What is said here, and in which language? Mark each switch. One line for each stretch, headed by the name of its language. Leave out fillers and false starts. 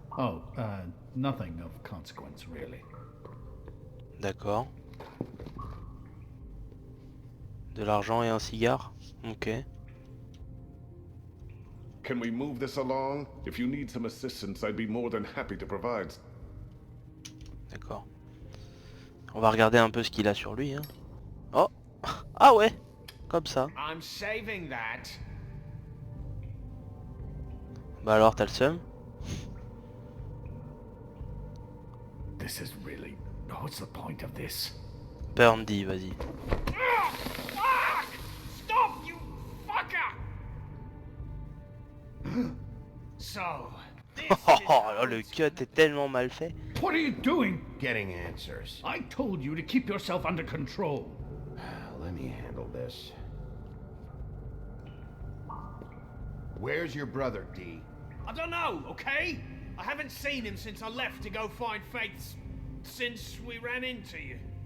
English: Oh, nothing of consequence, really.
French: D'accord. De l'argent et un cigare. Ok.
English: Can we move this along? If you need some assistance, I'd be more than happy to provide.
French: D'accord. On va regarder un peu ce qu'il a sur lui, hein. Oh. Ah ouais. Comme ça.
English: I'm saving that.
French: Bah alors t'as le seum?
English: This is really... What's the point of this?
French: Burn D, vas-y.
English: Fuck! Stop, you fucker! So, this is
French: Oh là, le cut est tellement mal fait.
English: What are you doing? Getting answers. I told you to keep yourself under control. Let me handle this. Where's your brother, D? I don't know, okay? I haven't seen him since I left to go find Faith's... since we ran into you.